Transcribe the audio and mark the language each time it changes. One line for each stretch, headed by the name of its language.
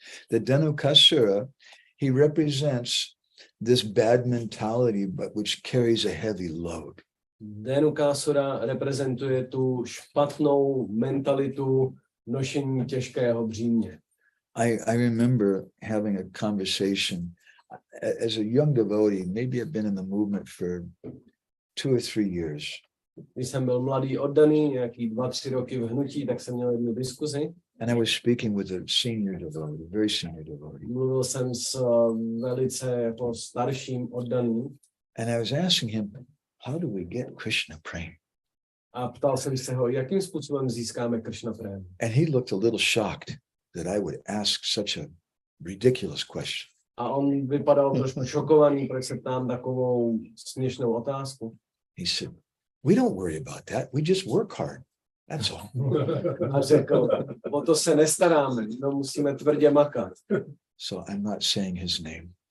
English: The Dhenukasura, he represents this bad mentality, but which carries a heavy load.
Czech: Dhenukasura reprezentuje tu špatnou mentalitu nošení těžkého břímě.
English: I remember having a conversation as a young devotee. Maybe I've been in the movement for 2 or 3 years.
Czech: Když jsem byl mladý oddaný, nějaký 2-3 roky v hnutí, tak jsem měl jednu diskuzi.
English: And I was speaking with a senior devotee, a very senior devotee.
Czech: Mluvil jsem s velice jako starším oddaným.
English: And I was asking him, how do we get Krishna praying?
Czech: A ptal jsem se ho, jakým způsobem získáme Krishna prému.
English: And he looked a little shocked that I would ask such a ridiculous question.
Czech: A on vypadal trošku šokovaný, proč se ptám takovou směšnou otázku.
English: He said, we don't worry about that. We just work hard. That's all.
Czech: A řekl, o to se nestaráme, no musíme tvrdě makat.
English: So I'm not saying his name.